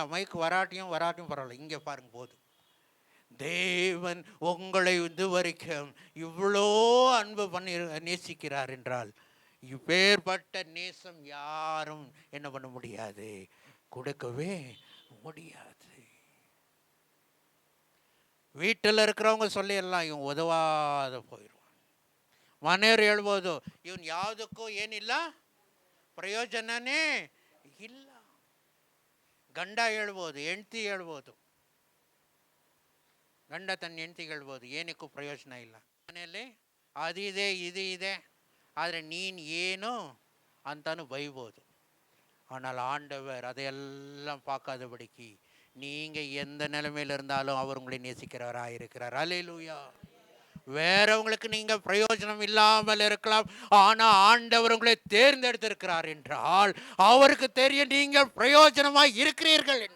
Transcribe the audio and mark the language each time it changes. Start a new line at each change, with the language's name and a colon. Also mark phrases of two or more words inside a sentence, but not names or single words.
Tamil: மைக்கு வராட்டியும் பரவாயில்ல, இங்கே பாருங்க போதும். தேவன் உங்களை இதுவரைக்கும் இவ்வளோ அன்பு பண்ணி நேசிக்கிறார் என்றால் இப்பேற்பட்ட நேசம் யாரும் என்ன பண்ண முடியாது, கொடுக்கவே முடியாது. வீட்டில் இருக்கிறவங்க சொல்லிடலாம், இவன் உதவாத போயிடுவான்.
Kannada: ಮನೆಯವ್ರು ಹೇಳ್ಬೋದು, ಇವನು ಯಾವುದಕ್ಕೂ ಏನಿಲ್ಲ, ಪ್ರಯೋಜನನೇ ಇಲ್ಲ. ಗಂಡ ಹೇಳ್ಬೋದು, ಹೆಂಡ್ತಿ ಹೇಳ್ಬೋದು, ಗಂಡ ತನ್ನ ಹೆಂಡ್ತಿಗೆ ಹೇಳ್ಬೋದು, ಏನಕ್ಕೂ ಪ್ರಯೋಜನ ಇಲ್ಲ, ಮನೆಯಲ್ಲಿ ಅದಿದೆ ಇದು ಇದೆ, ಆದರೆ ನೀನು ಏನು ಅಂತಾನು ಬೈಬೋದು.
Tamil: ஆனால் ஆண்டவர் அதையெல்லாம் பார்க்காதபடிக்கு நீங்கள் எந்த நிலைமையில் இருந்தாலும் அவர் உங்களை நேசிக்கிறவராக இருக்கிறார். அல்லேலூயா. வேறவங்களுக்கு நீங்கள் பிரயோஜனம் இல்லாமல் இருக்கலாம், ஆனால் ஆண்டவர் உங்களை தேர்ந்தெடுத்திருக்கிறார் என்றால் அவருக்கு தெரியும் நீங்கள் பிரயோஜனமாக இருக்கிறீர்கள் என்று.